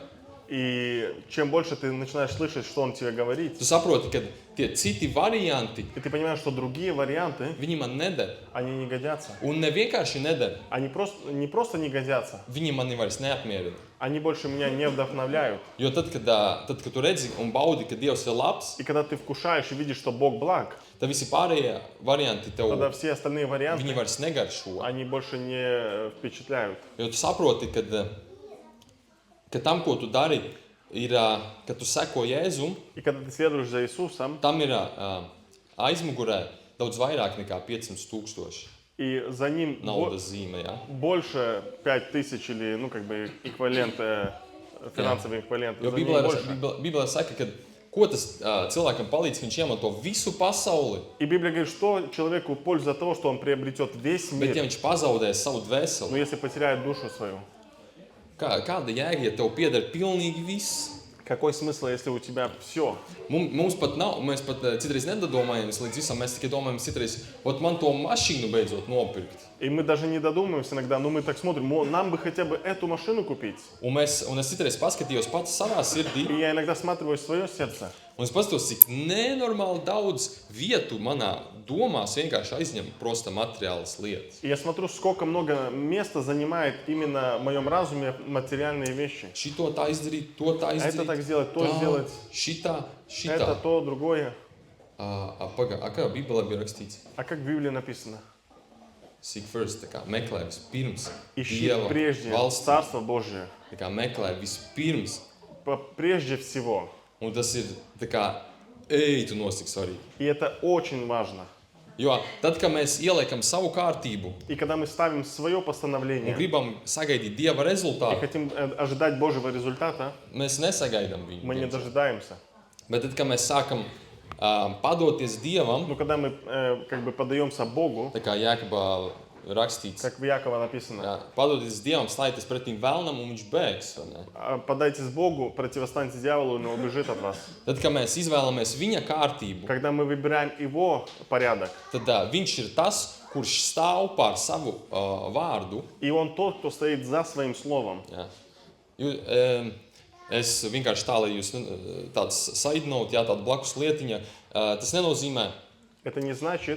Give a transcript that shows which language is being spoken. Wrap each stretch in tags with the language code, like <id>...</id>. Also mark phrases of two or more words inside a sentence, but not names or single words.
<ru>И чем больше ты начинаешь слышать, что Он тебе говорит,</ru> <lv>tu saproti, ka tie citi varianti,</lv> <ru>и ты понимаешь, что другие варианты,</ru> <lv>viņi man neder.</lv> <ru>они не годятся.</ru> <lv>Un ne vienkārši neder,</lv> <ru>Они не просто не годятся,</ru> <lv>viņi mani vairs neapmierina.</lv> <ru>они больше меня не вдохновляют.</ru> <lv>Jo tad, kad tu redzi un baudi, ka Dievs ir labs,</lv> <ru>И когда ты вкушаешь и видишь, что Бог благ,</ru> <lv>tad visi pārējie varianti tev,</lv> <ru>тогда все остальные</ru> <lv>viņi</lv> <ru>варианты,</ru> <lv>vairs negaršo.</lv> <ru>они больше не впечатляют.</ru> <lv>Jo tu saproti, ka tam, ko tu dari, ir, ka tu seko Jēzum,</lv> <ru>И когда ты следуешь за Иисусом,</ru> <lv>tam ir aizmugurē daudz vairāk nekā 500,000</lv> <ru>и за Ним</ru> <lv>naudas zīme. Ja?</lv> <ru>больше 5000 или, ну, как бы, эквивалент, финансовый эквивалент,</ru> <lv>Jo</lv> <ru>за Ним больше.</ru> <lv>Bībelē saka, ka ko tas cilvēkam palīdz, viņš iemanto visu pasauli,</lv> <ru>И Библия говорит, что человеку польза от того, что он приобретет весь</ru> <lv>bet ja</lv> <ru>мир,</ru> <lv>viņš pazaudē savu</lv> <ru>но</ru> <lv>dvēseli,</lv> <ru>если потеряет душу свою.</ru> <lv>kāda jēga, ja tev pieder pilnīgi viss?</lv> <ru>Какой смысл, если у тебя все?</ru> <lv>Mums pat nav, mēs pat citreiz nedomājamies līdz visam, mēs tikai domājam citreiz, ot man to mašīnu beidzot nopirkt.</lv> <ru>И мы даже не dodумываемся иногда, но мы так смотрим, нам бы хотя бы эту машину купить.</ru> <lv>Un es citreiz paskatījos pats savā sirdī,</lv> <ru>И я иногда всматриваюсь в свое сердце.</ru> <lv>un es paskatos, cik nenormāli daudz vietu manā domās vienkārši aizņem prosta materiālas lietas.</lv> <ru>И я смотрю, сколько много места занимает именно в моем разуме материальные вещи.</ru> <lv>Šito tā izdarīt, to tā</lv> <ru>Это</ru> <lv>izdarīt,</lv> <ru>так сделать, то сделать,</ru> <lv>šitā.</lv> <ru>это то, другое.</ru> <lv>Kā Bībelē bija rakstīts?</lv> <ru>А как в Библии написано?</ru> <en>Seek first,</en> <lv>tā kā meklē vispirms</lv> <ru>Ищи</ru> <lv>Dieva</lv> <ru>прежде</ru> <lv>valsti,</lv> <ru>Царство Божие.</ru> <lv>tā kā meklē vispirms.</lv> <ru>Прежде всего.</ru> <lv>Un tas ir tā kā, ej, tu nos, cik svarīgi.</lv> <ru>И это очень важно.</ru> <lv>Jo tad, kad mēs ieliekam savu kārtību</lv> <ru>И когда мы ставим свое</ru> <lv>un</lv> <ru>постановление</ru> <lv>gribam sagaidīt Dieva</lv> <ru>и</ru> <lv>rezultātu,</lv> <ru>хотим ожидать Божьего результата,</ru> <lv>mēs nesagaidām viņu.</lv> <ru>мы не</ru> <lv>diemžēl.</lv> <ru>дожидаемся.</ru> <lv>Bet tad, kad mēs sākam padoties Dievam,</lv> <ru>Но когда мы как бы подаемся Богу,</ru> <lv>tā kā Jākabā rakstīts,</lv> <ru>как в Якова написано,</ru> <lv>jā, padoties Dievam, slēgties pretīm vēlnam un viņš bēgs. vai ne?</lv> <ru>подайтесь Богу, противостаньте дьяволу, и он убежит от вас.</ru> <lv>Tad, kad mēs izvēlamies viņa kārtību,</lv> <ru>Когда мы выбираем его порядок,</ru> <lv>tad viņš ir tas, kurš stāv pār savu vārdu.</lv> <ru>и он тот, кто стоит за своим словом.</ru> <lv>Jā. Es vienkārši tā, lai jūs tāds</lv> <en>side note,</en> <lv>jā, tāda blakus lietiņa, tas nenozīmē,</lv> <ru>Это не значит,</ru>